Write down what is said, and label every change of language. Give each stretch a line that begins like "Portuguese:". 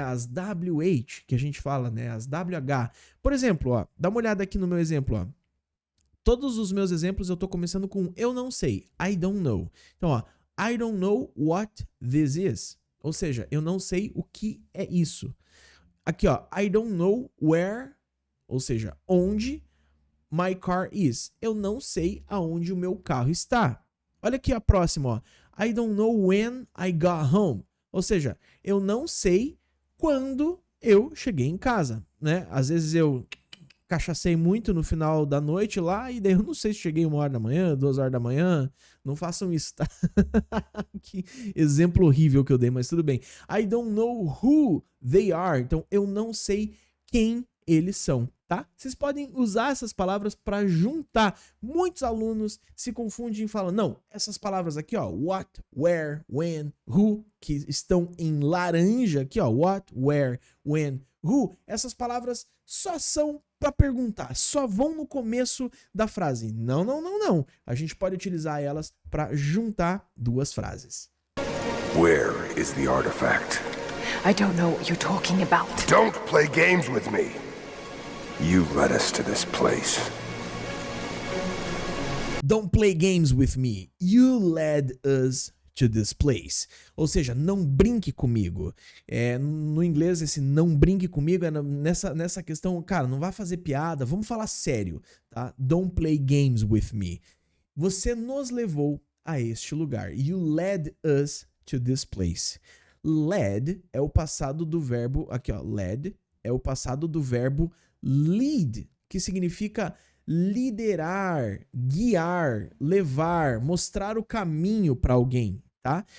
Portuguese: As WH, que a gente fala, né? As WH. Por exemplo, ó, dá uma olhada aqui no meu exemplo, ó. Todos os meus exemplos eu tô começando com eu não sei.
English: I don't know.
Portuguese: Então, ó.
English: I don't know what this is.
Portuguese: Ou seja, eu não sei o que é isso. Aqui, ó.
English: I don't know where,
Portuguese: ou seja, onde
English: my car is.
Portuguese: Eu não sei aonde o meu carro está. Olha aqui a próxima, ó.
English: I don't know when I got home.
Portuguese: Ou seja, eu não sei quando eu cheguei em casa, né? Às vezes eu cachacei muito no final da noite lá e daí eu não sei se cheguei 1h da manhã, 2h da manhã. Não façam isso, tá? Que exemplo horrível que eu dei, mas tudo bem.
English: I don't know who they are.
Portuguese: Então, eu não sei quem eles são, tá? Vocês podem usar essas palavras para juntar. Muitos alunos se confundem e falam, não, essas palavras aqui, ó,
English: what, where, when, who,
Portuguese: que estão em laranja aqui, ó, what, where, when, who, essas palavras só são para perguntar, só vão no começo da frase. Não, não, não, não. A gente pode utilizar elas para juntar duas frases.
English: Where is the artifact? I don't know what you're talking about. Don't play games with me. You led us to this place. Don't play games with me. You led us to this place.
Portuguese: Ou seja, não brinque comigo. No inglês, esse não brinque comigo é nessa questão, cara, não vá fazer piada, vamos falar sério, tá?
English: Don't play games with me.
Portuguese: Você nos levou a este lugar.
English: You led us to this place.
Portuguese: Led é o passado do verbo, aqui ó, led é o passado do verbo lead, que significa liderar, guiar, levar, mostrar o caminho para alguém, tá?